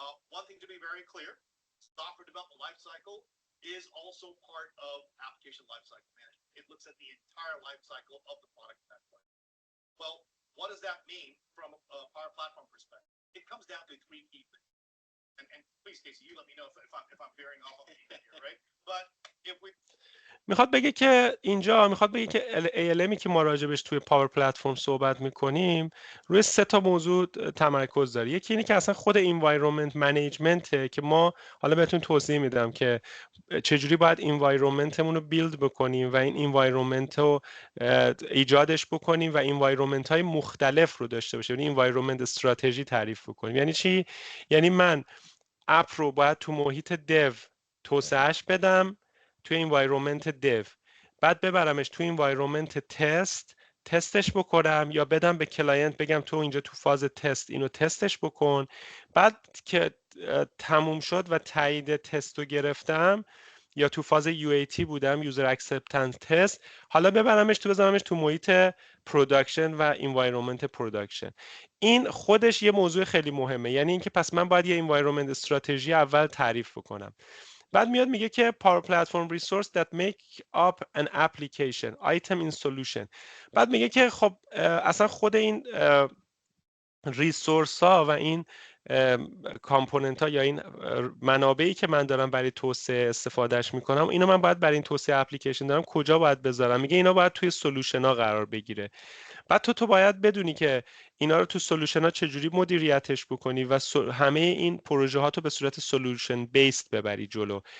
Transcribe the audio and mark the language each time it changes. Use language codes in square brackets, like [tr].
[en] One thing to be very clear, software development lifecycle is also part of application lifecycle management. It looks at the entire lifecycle of the product at that point. Well, what does that mean from a Power Platform perspective? It comes down to three key things. And please, Casey, you let me know if I'm veering off of anything here, right? But if we [fa] میخواد بگه که اینجا میخواد بگه که ALMی که ما راجبش توی پاور پلتفرم صحبت میکنیم روی 3 تا موضوع تمرکز داره. یکی اینه که اصلا خود environment management که ما حالا بهتون توضیح میدم که چجوری باید environmentمون رو بیلد بکنیم و این environment رو ایجادش بکنیم و environment های مختلف رو داشته باشیم، یعنی environment استراتژی تعریف بکنیم. یعنی چی؟ یعنی من اپ رو باید تو محیط dev توسعهش بدم، توی environment dev، بعد ببرمش توی environment تستش بکنم یا بدم به کلاینت بگم تو اینجا تو فاز تست اینو تستش بکن، بعد که تموم شد و تایید تست رو گرفتم یا تو فاز UAT بودم یوزر اکسپتنس تست، حالا بذارمش تو محیط پروداکشن و انوایرمنت پروداکشن. این خودش یه موضوع خیلی مهمه، یعنی اینکه پس من باید یه انوایرمنت استراتژی اول تعریف بکنم. بعد میاد میگه که [en] Power Platform Resource that make up an application item in solution. [fa] بعد میگه که خب اصلا خود این ریسورس ها و این کامپوننت ها یا این منابعی که من دارم برای توسعه استفادهش میکنم، اینو من باید برای این توسعه اپلیکیشن دارم کجا باید بذارم. میگه اینا باید توی سولوشن ها قرار بگیره. بعد تو باید بدونی که اینا رو تو سولوشن ها چجوری مدیریتش بکنی و همه این پروژه ها تو به صورت سولوشن بیسد ببری جلو.